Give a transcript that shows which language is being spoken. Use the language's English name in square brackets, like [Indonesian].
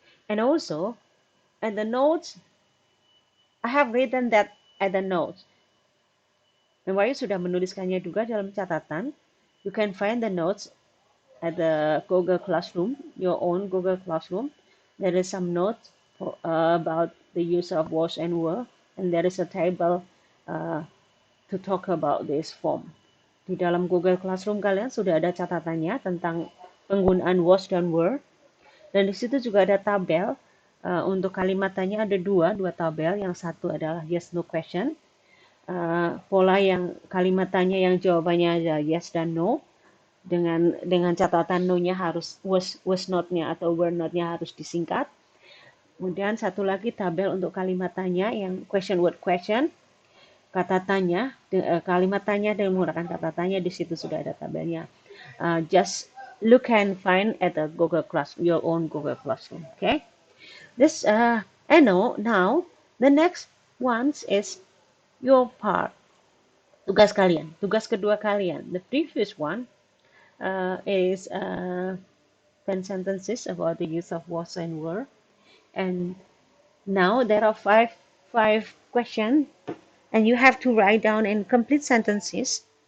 [English] And also, at the notes, I have written that at the notes. [Indonesian] Memang sudah menuliskannya juga dalam catatan. [English] You can find the notes at the Google Classroom, your own Google Classroom. There is some notes about the use of was and were, and there is a table to talk about this form. [Indonesian] Di dalam Google Classroom kalian sudah ada catatannya tentang penggunaan was dan were, dan di situ juga ada tabel. Untuk kalimatannya ada dua tabel. Yang satu adalah [English] yes no question. [Indonesian] Pola yang kalimatannya yang jawabannya ada yes dan no. Dengan catatan no-nya harus was not-nya atau were not-nya harus disingkat. Kemudian satu lagi tabel untuk kalimatannya yang [English] question word question. [Indonesian] Kata tanya, kalimat tanya dengan menggunakan kata tanya, di situ sudah ada tabelnya. [English] Just look and find at the Google Classroom, your own Google Classroom. Okay. This now the next one is your part. [Indonesian] Tugas kalian, tugas kedua kalian. [English] The previous one is 10 sentences about the use of was and were, and now there are five questions, and you have to write down in complete sentences.